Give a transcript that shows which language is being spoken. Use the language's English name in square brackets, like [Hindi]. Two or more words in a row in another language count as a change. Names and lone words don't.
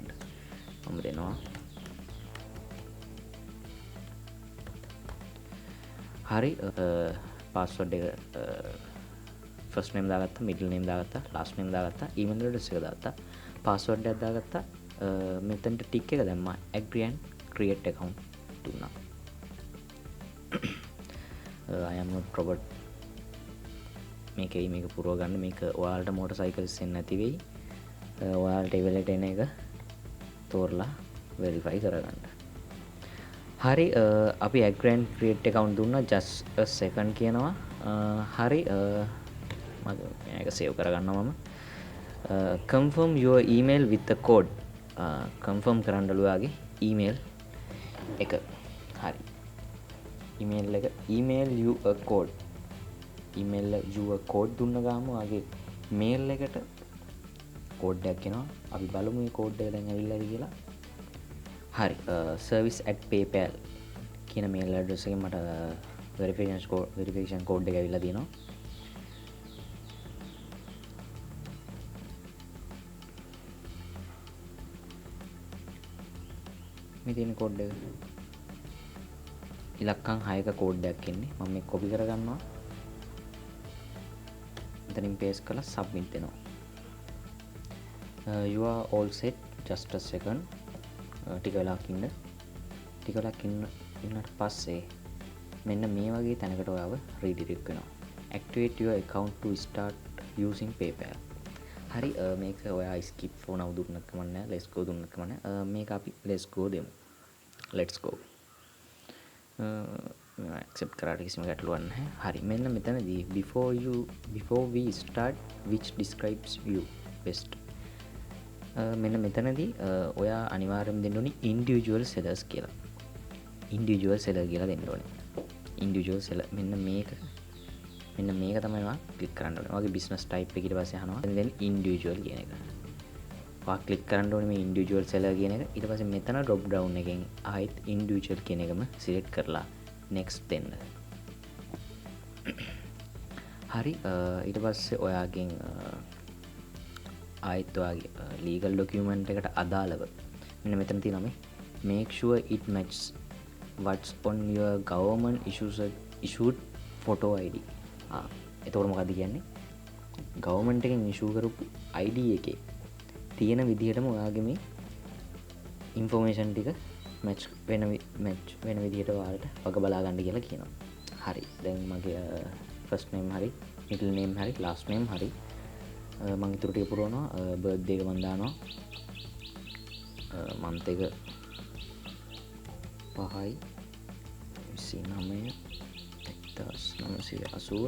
[Sinhala] මම දෙනවා. හරි පාස්වර්ඩ් එක [English] first name [Sinhala] දාගත්තා, [English] middle name [Sinhala] දාගත්තා, [English] last name [Sinhala] දාගත්තා, [English] email address [Sinhala] එක දාගත්තා, පාස්වර්ඩ් එකක් දාගත්තා. මෙතනට ටික් එක දැම්මා. [English] agree and create account දුන්නා. I am not robot [Sinhala] මේක පුරව ගන්න. මේක ඔයාලට [English] motor cycles [Sinhala] එන්නේ නැති වෙයි. ඔයාලට ඉවලට එන එක තෝරලා වෙරිෆයි කරගන්න. හරි අපි [English] agree and create account දුන්නා. just a second [Sinhala] කියනවා. හරි මම මේක සේව් කරගන්නවා. [English] මම confirm your email with the code. [Sinhala] confirm කරන්නලු ඔයාගේ email එක. [English] හරි email you a code. email you a code [Sinhala] දුන්න ගාම ඔයාගේ mail එකට කෝඩ් එකක් එනවා. අපි බලමු මේ කෝඩ් එක දැන් ඇවිල්ලාද කියලා. හරි. service@paypal කියන [English] mail address [Sinhala] එකෙන් මට [English] verification code [Sinhala] එක ඇවිල්ලා තියෙනවා. මේ තියෙන කෝඩ් එක ඉලක්කම් 6ක කෝඩ් එකක් එන්නේ. මම මේක කොපි කරගන්නවා. එතනින් paste කරලා submit දෙනවා. [English] You are all set. Just a second. [Sinhala] ටික වෙලාවක් ඉන්නට පස්සේ මෙන්න මේ වගේ තැනකට ඔයාව redirect වෙනවා. [English] Activate your account to start using PayPal. [Sinhala] හරි. මේක ඔයා [English] skip for now [Sinhala] දුන්නත් කමක් නැහැ. [English] let's go [Sinhala] දුන්නත් කමක් නැහැ. මේක අපි [English] let's go [Sinhala] දෙමු. [English] let's go. [Sinhala] accept කරාට කිසිම ගැටලුවක් නැහැ. හරි. මෙන්න මෙතනදී [English] before we start which describes you best. [Sinhala] මෙන්න මෙතනදී ඔයා අනිවාර්යයෙන්ම දෙන්න ඕනේ [English] individual sellers [Sinhala] කියලා. [English] individual seller [Sinhala] කියලා දෙන්න ඕනේ. [English] individual seller [Sinhala] මෙන්න මේක තමයි ඔයා ක්ලික් කරන්න ඕනේ. ඔයාගේ [English] business type [Sinhala] එක ඊට පස්සේ අහනවා. then individual කියන එක. ඔයා ක්ලික් කරන්න ඕනේ මේ [English] individual seller [Sinhala] කියන එක. ඊට පස්සේ මෙතන [English] drop down [Sinhala] එකෙන් ආයෙත් individual කියන එකම select කරලා next දෙන්න. හරි. ඊට පස්සේ ඔයාගෙන් ආයෙත් ඔයාගේ [English] legal document [Sinhala] එකට අදාළව මෙන්න මෙතන තියෙනවා මේ [English] make sure it matches what's on your government issued photo ID. [Sinhala] එතකොට මොකද්ද කියන්නේ? government එකෙන් issue කරපු ID එකේ තියෙන විදිහටම ඔයාගේ මේ information ටික match වෙන විදිහට ඔයාලට වග බලා ගන්න කියලා කියනවා. හරි. දැන් මගේ [English] first name හරි, middle name හරි, last name හරි. [Sinhala] මං ඉතුරු ටික පුරවනවා. බර්ත්ඩේ එක මං දානවා. month එක 5යි 29 1980.